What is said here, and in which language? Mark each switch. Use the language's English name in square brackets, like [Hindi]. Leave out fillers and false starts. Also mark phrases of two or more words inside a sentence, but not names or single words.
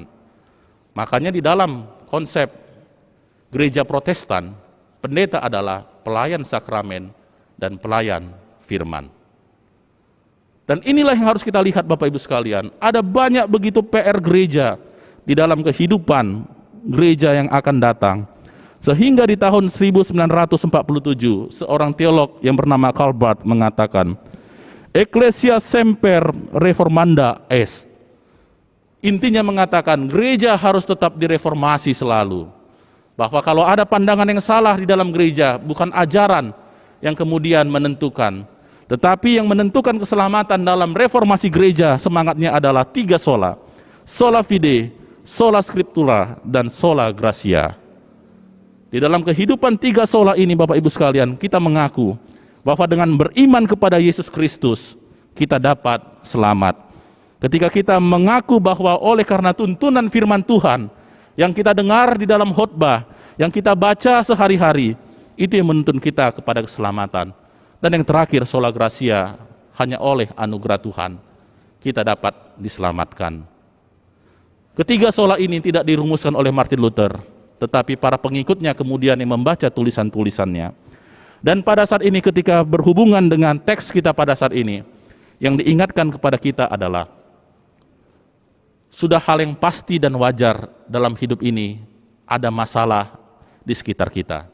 [Indonesian] Makanya di dalam konsep gereja Protestan, pendeta adalah pelayan sakramen dan pelayan firman. Dan inilah yang harus kita lihat Bapak Ibu sekalian. Ada banyak begitu PR gereja di dalam kehidupan gereja yang akan datang. Sehingga di tahun 1947, seorang teolog yang bernama Karl Barth mengatakan, [Latin] Ecclesia semper reformanda est. [Indonesian] Intinya mengatakan gereja harus tetap direformasi selalu. Bahwa kalau ada pandangan yang salah di dalam gereja, bukan ajaran yang kemudian menentukan, tetapi yang menentukan keselamatan dalam reformasi gereja semangatnya adalah 3 sola. [Latin] Sola fide, sola scriptura, dan sola gratia. [Indonesian] Di dalam kehidupan 3 sola ini Bapak Ibu sekalian, kita mengaku bahwa dengan beriman kepada Yesus Kristus, kita dapat selamat. Ketika kita mengaku bahwa oleh karena tuntunan firman Tuhan yang kita dengar di dalam khotbah, yang kita baca sehari-hari, itu yang menuntun kita kepada keselamatan. Dan yang terakhir, [Latin] sola gratia, [Indonesian] hanya oleh anugerah Tuhan kita dapat diselamatkan. Ketiga sola ini tidak dirumuskan oleh Martin Luther, tetapi para pengikutnya kemudian yang membaca tulisan-tulisannya. Dan pada saat ini ketika berhubungan dengan teks kita pada saat ini, yang diingatkan kepada kita adalah sudah hal yang pasti dan wajar dalam hidup ini ada masalah di sekitar kita.